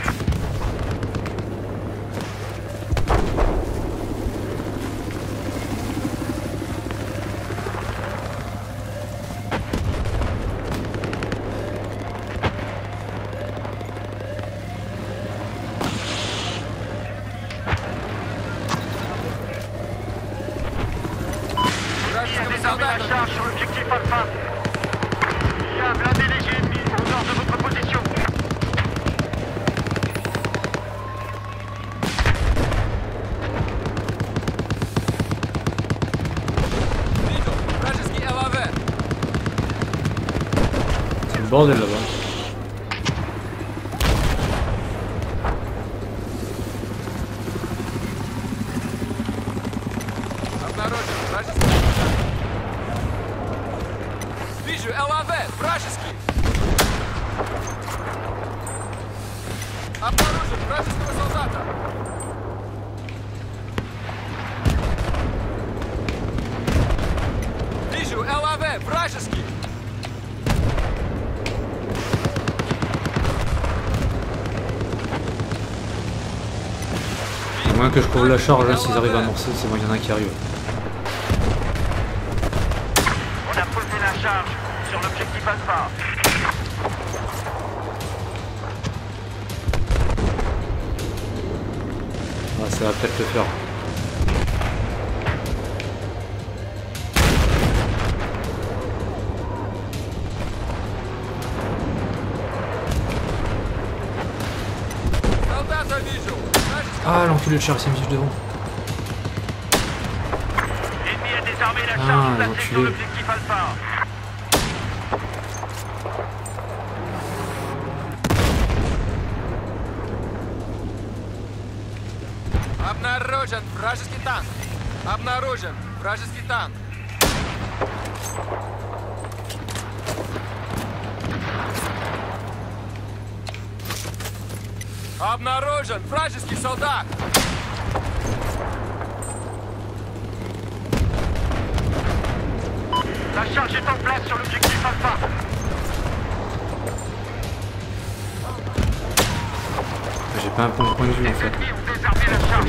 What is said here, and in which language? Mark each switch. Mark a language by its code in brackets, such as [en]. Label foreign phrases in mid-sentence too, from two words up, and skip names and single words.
[fr] Il y a [ru] Вражеского [fr] désormais la [ru] солдата! [fr] charge sur l'objectif Alpha. Il y a un blindé léger ennemi au nord de votre position. [ru] Видел! Вражеский ЛАВ! [fr] C'est le bordel là-bas. [ru] Обнаружен! Вражеский солдат! Вижу ЛАВ! Вражеский! Обнаружен! Вражеского солдата! Вижу ЛАВ! Вражеский! [fr] Moins que je couvre la charge, là, s'ils arrivent à amorcer, c'est moi, il y en a qui arrivent. On a posé la charge sur l'objectif Alpha. Ah, ça va peut-être le faire. [ru] Солдата вижу. [fr] Ah, l'enculé de char, il s'est mis juste devant. L'ennemi a désarmé la Ah, charge placée l'enculé. sur l'objectif Alpha. [ru] Обнаружен вражеский танк. Обнаружен вражеский танк. Обнаружен вражеский солдат. [fr] La charge est en place sur l'objectif Alpha. J'ai pas un point de vue en fait. Ennemis ont désarmé la charge